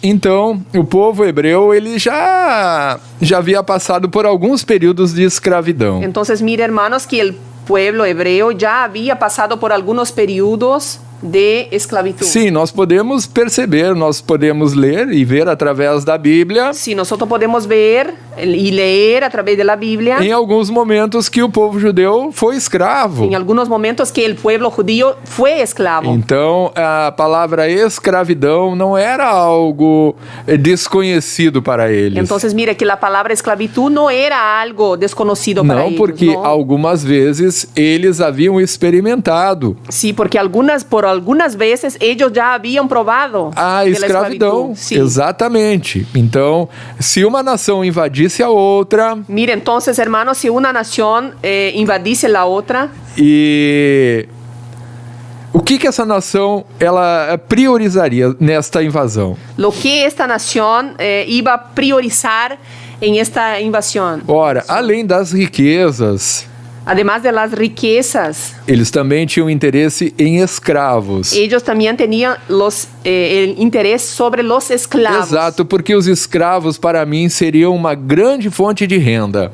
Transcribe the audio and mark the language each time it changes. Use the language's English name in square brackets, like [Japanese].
[Portuguese] Então, o povo hebreu, ele já havia passado por alguns períodos de escravidão. [Spanish] Entonces, mira, hermanos, que el pueblo hebreo ya había pasado por algunos periodos de esclavitud. [Portuguese] Sim, nós podemos perceber, nós podemos ler e ver através da Bíblia. [Spanish] Sí, nosotros podemos ver y leer a través de la Biblia [Portuguese] Em alguns momentos que o povo judeu foi escravo. [Spanish] en algunos momentos que el pueblo judío fue esclavo. [Portuguese] Então, a palavra escravidão não era algo desconhecido para eles. [Spanish] Entonces, mira que la palabra esclavitud no era algo desconocido para [Portuguese] Não, [Spanish] ellos. [Portuguese] porque [Spanish] ¿no? [Portuguese] algumas vezes eles haviam experimentado [Spanish] Sí, porque por algunas veces ellos ya habían probado [Portuguese] a [Spanish] de la [Portuguese] escravidão. [Spanish] esclavitud. Sí. [Portuguese] Exatamente. Então, se uma nação invadisse a outra [Spanish] Mira, entonces, hermanos, si una nación invadisse la otra, [Portuguese] e o que essa nação ela priorizaria nesta invasão? [Spanish] lo que esta nación iba a priorizar en esta invasión, [Portuguese] Ora, além das riquezas, [Spanish] además de las riquezas, [Portuguese] eles também tinham interesse em escravos. [Spanish] ellos también tenían el interés sobre los esclavos. [Portuguese] Exato, porque os escravos para mim seriam uma grande fonte de renda.